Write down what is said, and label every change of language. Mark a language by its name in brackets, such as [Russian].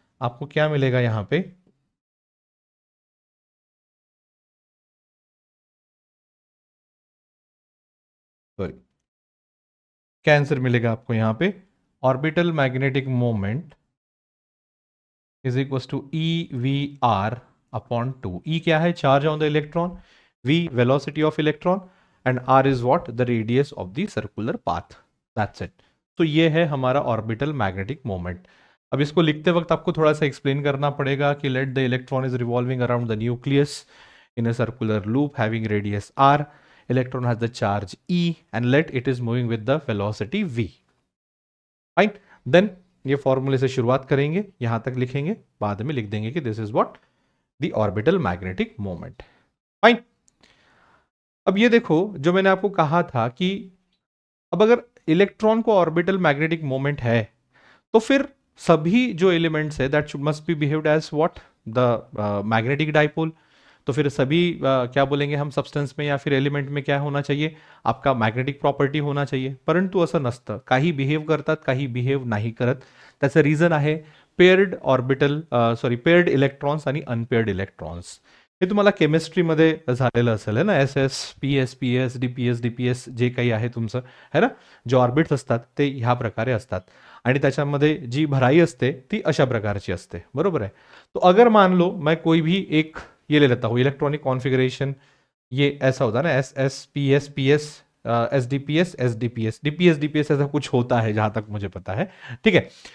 [Hindi] आपको क्या मिलेगा यहां पे, सॉरी क्या आंसर मिलेगा आपको यहां पे, [English] Orbital magnetic moment is equal to e v r upon 2। [Hindi] ई क्या है [English] Charge on the electron, v velocity of electron, and r is what the radius of the circular path, that's it. [Hindi] तो ये है हमारा ऑर्बिटल मैग्नेटिक मोमेंट। अब इसको लिखते वक्त आपको थोड़ा सा एक्सप्लेन करना पड़ेगा कि [English] Let the electron is revolving around the nucleus in a circular loop having radius r, electron has the charge e, and let it is moving with the velocity v। Fine, then [Hindi] ये फॉर्मूले से शुरुआत करेंगे, यहां तक लिखेंगे, बाद में लिख देंगे कि [English] This is what the orbital magnetic moment. [Hindi] Fine. अब ये देखो जो मैंने आपको कहा था कि अब अगर इलेक्ट्रॉन को ऑर्बिटल मैग्नेटिक मोमेंट है तो फिर सभी जो एलिमेंट्स है [English] That must be behaved as what the magnetic dipole. [Hindi] तो फिर सभी क्या बोलेंगे हम सब्सटेंस में या फिर एलिमेंट में क्या होना चाहिए, आपका मॅग्नेटिक प्रॉपर्टी होना चाहिए. [Marathi] परंतु असं नसतं, काही बिहेव करतात काही बिहेव नाही करत. त्याचं रिझन आहे पेअर्ड ऑर्बिटल पेअर्ड इलेक्ट्रॉन्स आणि अनपेअर्ड इलेक्ट्रॉन्स. हे तुम्हाला केमिस्ट्रीमध्ये झालेलं असेल [Hindi] है ना, [Marathi] S S P S P S D P S जे काही आहे तुमचं है ना, जे ऑर्बिट्स असतात ते ह्या प्रकारे असतात आणि त्याच्यामध्ये जी भराई असते ती अशा प्रकारची असते. बरोबर आहे. [Hindi] तो अगर मान लो मैं कोई भी एक ये ले लेता हूँ इलेक्ट्रॉनिक कॉन्फ़िगरेशन, ये ऐसा होता है ना S S P S P S S D P S S D P S D P S ऐसा कुछ होता है जहां तक मुझे पता है. ठीक है.